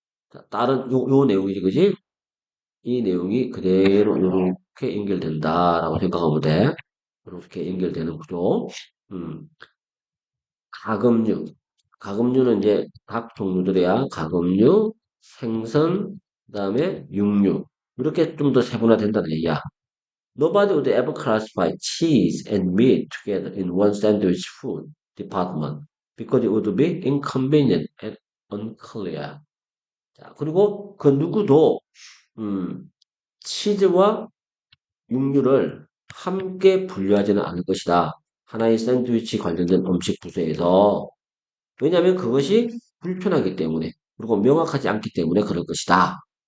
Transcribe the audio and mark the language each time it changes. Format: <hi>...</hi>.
<ko>자, 다른 요 내용이지, 그지? 이 내용이 그대로 이렇게 연결된다라고 생각하면 돼. 이렇게 연결되는 구조. 음, 가금류. 가금류는 이제 각 종류들이야. 가금류, 생선, 그다음에 육류. 이렇게 좀 더 세분화된다는 얘기야.</ko> <en>Nobody would ever classify cheese and meat together in one sandwich food department because it would be inconvenient and unclear.</en> <ko>자, 그리고 그 누구도 음, 치즈와 육류를 함께 분류하지는 않을 것이다. 하나의 샌드위치 관련된 음식 부서에서. 왜냐하면 그것이 불편하기 때문에, 그리고 명확하지 않기 때문에 그럴 것이다.</ko>